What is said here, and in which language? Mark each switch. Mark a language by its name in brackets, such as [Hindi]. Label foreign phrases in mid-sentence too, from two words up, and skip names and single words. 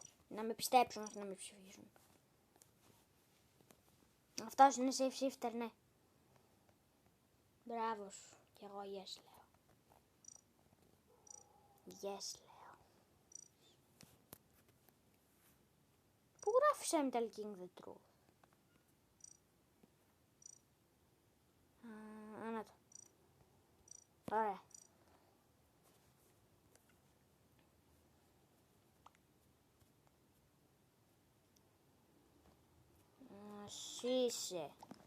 [Greek] Να με πιστέψουν ώστε να με ψηφίσουν. Αυτός είναι [English] safe shifter, [Greek] ναι. Μπράβο σου. Κι εγώ yes λέω. Yes λέω. Πού γράφει [English] I'm telling the truth? [Greek] Να το. Ωραία. Είσαι.